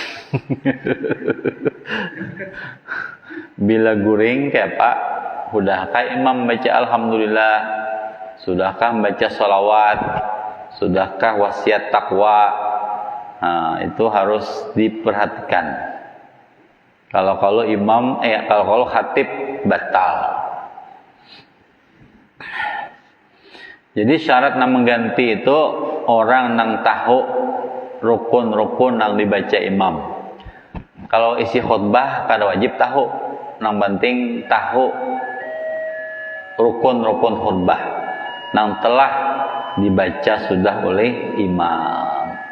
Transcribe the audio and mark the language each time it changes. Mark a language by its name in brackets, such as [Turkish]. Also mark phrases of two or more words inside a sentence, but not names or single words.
[Banjar] Bila guring kayak Pak, sudahkah imam baca alhamdulillah, sudahkah baca sholawat, sudahkah wasiat takwa, nah, itu harus diperhatikan. [Indonesian] Kalau imam kalau khatib batal. [Banjar] Jadi syarat nang mengganti itu orang nang tahu rukun-rukun nang dibaca imam. Kalau isi khutbah kada wajib tahu, nang penting tahu rukun-rukun khutbah nang telah dibaca sudah oleh imam.